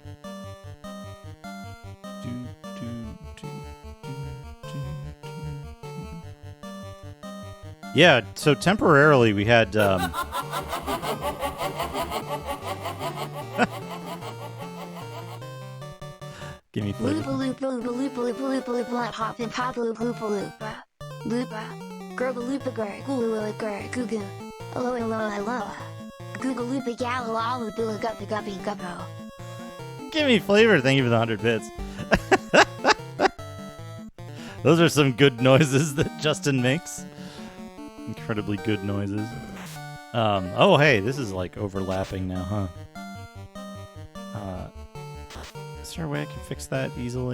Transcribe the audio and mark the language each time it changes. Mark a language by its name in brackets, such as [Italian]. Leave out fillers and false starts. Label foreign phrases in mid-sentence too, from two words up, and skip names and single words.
[English] Yeah, so temporarily we had give me flavor. Loopa hop and pop loopa Gerba loopa goo aloha Google loopa galala billa guppy guppo. Give me flavor, thank you for the 100 bits. Those are some good noises that Justin makes. Incredibly good noises. Oh hey, this is like overlapping now, huh? Is there a way I can fix that easily?